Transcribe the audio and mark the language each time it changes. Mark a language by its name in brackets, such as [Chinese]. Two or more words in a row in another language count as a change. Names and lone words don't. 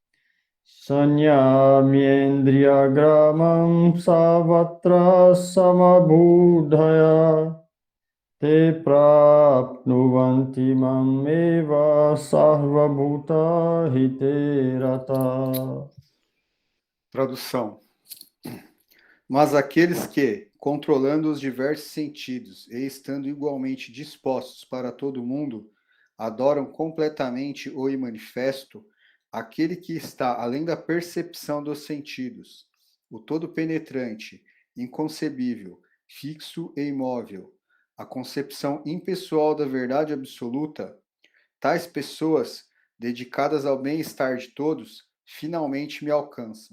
[Sanskrit] sanyamyendriyagramam savatra samabudhaya te prapnuvanti mameva sarvabhuta hiterata. [Portuguese] Tradução. Mas aqueles que, controlando os diversos sentidos e estando igualmente dispostos para todo mundo, adoram completamente o imanifesto, aquele que está além da percepção dos sentidos, o todo-penetrante, inconcebível, fixo e imóvel, a concepção impessoal da verdade absoluta, tais pessoas, dedicadas ao bem-estar de todos, finalmente me alcançam.